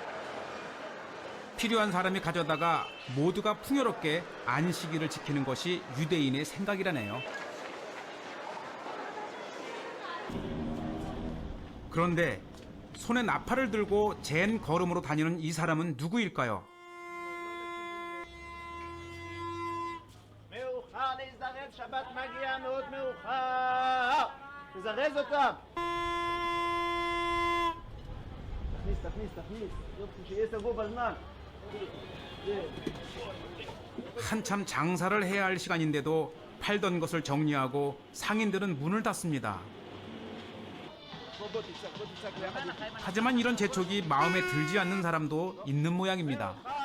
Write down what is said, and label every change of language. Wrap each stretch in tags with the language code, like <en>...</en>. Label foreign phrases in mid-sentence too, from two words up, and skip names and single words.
<ko>필요한 사람이 가져다가 모두가 풍요롭게 안식일을 지키는 것이 유대인의 생각이라네요. 그런데 손에 나팔을 들고 젠 걸음으로 다니는 이 사람은 누구일까요?</ko> <he>מאוחר להזדרז, שבת מגיע מאוד מאוחר. תזרז אותם. תכניס. יופי, שיהיה סגור בזמן.</he> <ko>한참 장사를 해야 할 시간인데도 팔던 것을 정리하고 상인들은 문을 닫습니다. 하지만 이런 재촉이 마음에 들지 않는 사람도 있는 모양입니다.</ko>